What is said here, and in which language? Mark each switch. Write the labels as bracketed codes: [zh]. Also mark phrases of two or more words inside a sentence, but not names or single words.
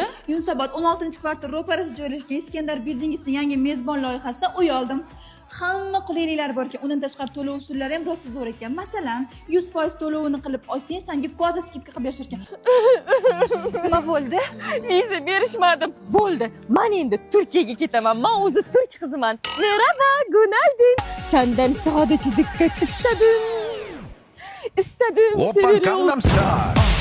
[uz] Yunusobod 16-kvartal ro'parasida joylashgan Iskandar Building'ning yangi mezbon loyihasida uy oldim. Hamma qulayliklar bor ekan, undan tashqari to'lov usullari ham rosa zo'r ekan. Masalan, 100% to'lovini qilib olsang, senga [ru] kvota skidka [uz] qilib berishar ekan. Nima bo'ldi? Viza berishmadi. Bo'ldi. Men endi Turkiyaga ketaman. Men o'zi turk qiziman. [tr] Merhaba, günaydın. Senden sadece dikkat istedim. İstedim [ko] Oppan [tr] seni. [ko] Gangnam Style.